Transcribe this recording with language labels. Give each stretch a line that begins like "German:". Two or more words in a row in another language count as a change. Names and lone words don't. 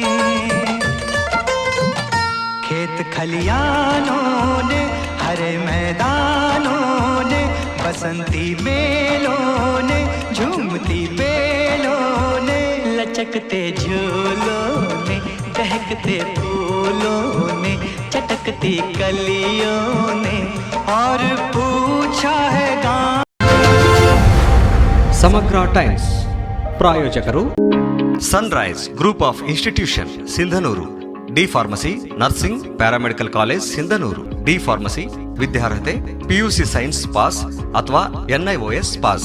Hindi: खेत खलियानों ने, हरे मैदानों ने, बसंती मेलों ने, झूमती बेलों ने, लचकते झूलों ने, दहकते फूलों ने, चटकती कलियों ने, और पूछा है गाँव।
Kannada: ಸಮಗ್ರ ಟೈಮ್ಸ್ ಪ್ರಾಯೋಜಕರು ಸನ್ರೈಸ್ ಗ್ರೂಪ್ ಆಫ್ ಇನ್ಸ್ಟಿಟ್ಯೂಷನ್ ಸಿಂಧನೂರು,
English: D pharmacy nursing paramedical college
Kannada: ಸಿಂಧನೂರು.
English: D pharmacy
Kannada: ವಿದ್ಯಾರ್ಹತೆ
English: PUC science pass
Kannada: ಅಥವಾ NIOS ಪಾಸ್.